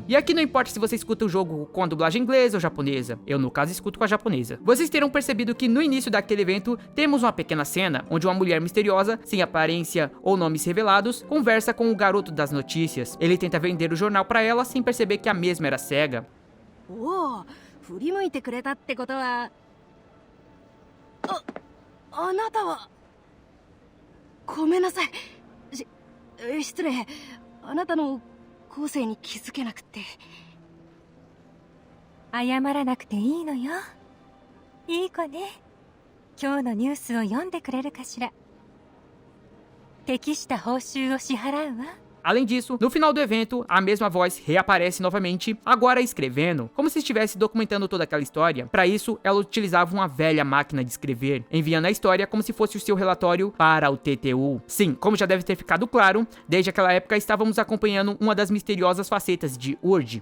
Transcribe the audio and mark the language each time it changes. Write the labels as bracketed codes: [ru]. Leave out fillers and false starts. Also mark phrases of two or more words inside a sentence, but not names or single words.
[pt] E aqui não importa se você escuta o jogo com a dublagem inglesa ou japonesa, eu no caso escuto com a japonesa. Vocês terão percebido que no início daquele evento temos uma pequena cena onde uma mulher misteriosa, sem aparência ou nomes revelados, conversa com o garoto das notícias. Ele tenta vender o jornal para ela sem perceber que a mesma era cega. [ja] おお、振り向いてくれたってことは、あなたは、ごめんなさい。失礼。あなたの個性に気づけなくて。謝らなくていいのよ。いい子ね。今日のニュースを読んでくれるかしら。適した報酬を支払うわ。 [pt] Além disso, no final do evento, a mesma voz reaparece novamente, agora escrevendo, como se estivesse documentando toda aquela história. Para isso, ela utilizava uma velha máquina de escrever, enviando a história como se fosse o seu relatório para o TTU. Sim, como já deve ter ficado claro, desde aquela época estávamos acompanhando uma das misteriosas facetas de Urd.